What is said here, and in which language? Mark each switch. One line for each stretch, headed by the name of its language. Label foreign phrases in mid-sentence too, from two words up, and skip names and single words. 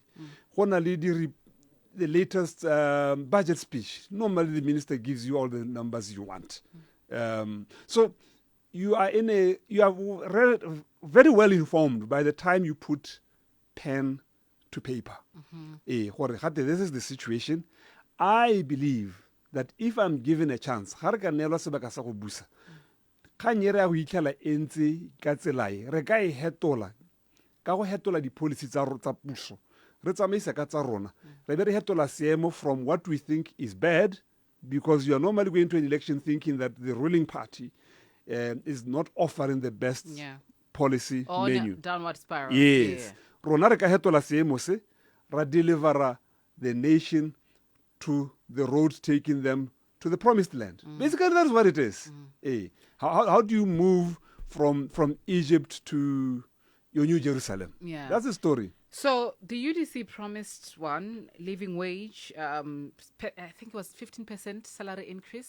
English: The latest budget speech, normally the minister gives you all the numbers you want. So you are very well informed by the time you put pen to paper. This is the situation. I believe that if I'm given a chance,
Tswana: re ka hetola ka go hetola di-policy tsa puso re tsamaisa ka tsa rona re be re hetola seemo
English: from what we think is bad, because you are normally going to an election thinking that the ruling party is not offering the best policy menu. Downward spiral. Yes.
Tswana: Rona re ka hetola seemo se ra delivera
English: the nation to the road taking them to the promised land. Basically, that's what it is. How do you move from Egypt to your New Jerusalem? Yeah. That's the story. So the UDC promised living wage, I think it was 15% salary increase.